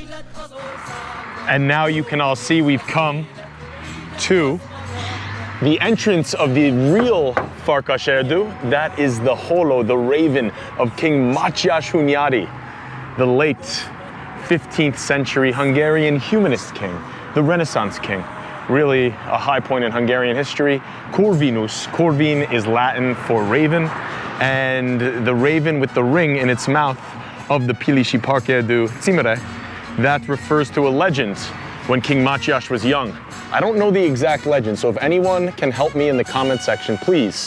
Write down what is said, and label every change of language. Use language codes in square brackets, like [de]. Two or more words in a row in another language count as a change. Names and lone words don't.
[en] And now you can all see we've come to the entrance of the real Farkas Erdő. That is the holo, the raven of King Mátyás Hunyadi, the late 15th century Hungarian humanist king, the Renaissance king. Really a high point in Hungarian history. Corvinus, corvin is Latin for raven, and the raven with the ring in its mouth of the Pilisi Park [hu] Erdő Címere, [en] that refers to a legend when King Mátyás was young. I don't know the exact legend, so if anyone can help me in the comment section, please.